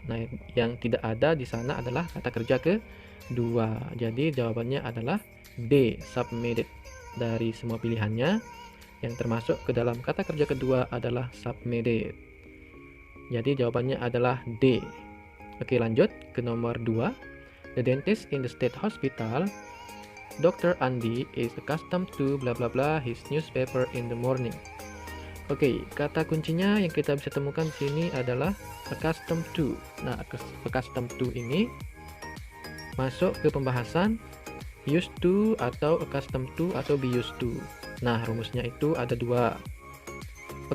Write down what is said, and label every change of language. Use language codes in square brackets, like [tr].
[id] Nah, yang tidak ada di sana adalah kata kerja kedua. Jadi jawabannya adalah D, submitted. Dari semua pilihannya, yang termasuk ke dalam kata kerja kedua adalah submitted. Jadi jawabannya adalah D. Oke, lanjut ke nomor 2. [en] The dentist in the state hospital, Dr. Andy is accustomed to bla bla bla his newspaper in the morning. [id] Oke, kata kuncinya yang kita bisa temukan di sini adalah accustomed to. Nah, accustomed to ini masuk ke pembahasan used to atau accustomed to atau be used to. Nah, rumusnya itu ada 2.